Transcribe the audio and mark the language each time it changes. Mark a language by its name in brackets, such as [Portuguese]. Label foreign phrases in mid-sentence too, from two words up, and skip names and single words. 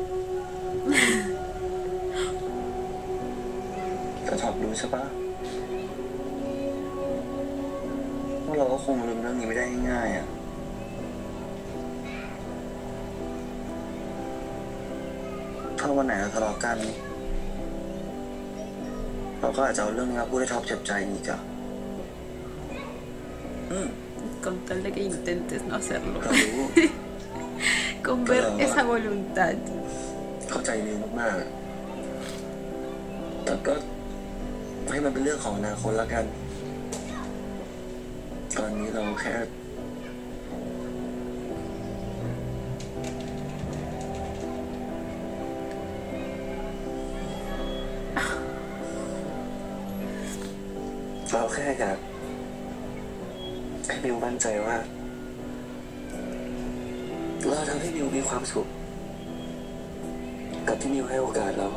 [Thai] แต่ชอบรู้ใช่ปะว่าเราก็คงลืมเรื่องนี้ไม่ได้ง่ายๆอ่ะถ้าวันไหนเราทะเลาะกันเราก็อาจจะเอาเรื่องนี้มาพูดให้ท็อปเจ็บใจอีกอ่ะ [Spanish] Con tal de que intentes no hacerlo. [Thai] เรารู้ [Spanish] Con ver esa voluntad. [Thai] เข้าใจมิวมากๆแต่ก็ให้มันเป็นเรื่องของอนาคตแล้วกัน ตอนนี้เราแค่ เราแค่อยากให้มิวมั่นใจว่าเราทำให้มิวมีความสุขกับที่มิวให้โอกาสเรา